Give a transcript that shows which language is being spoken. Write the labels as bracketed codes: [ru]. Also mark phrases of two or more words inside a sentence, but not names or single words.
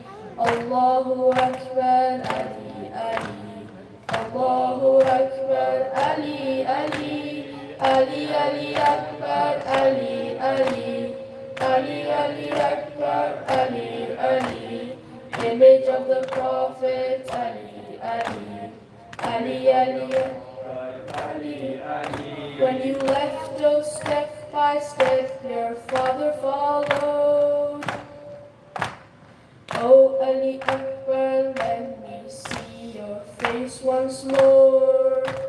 [ar] الله أكبر، علي، علي. الله أكبر, Ali, Ali. Ali, Ali Akbar, Ali, Ali. Ali, Ali Akbar, Ali, Ali. [en] Image of the Prophet, Ali, Ali. Ali, Ali Akbar, Ali, Ali. When you left, oh, step by step, your father followed. Oh, Ali Akbar, let me see your face once more.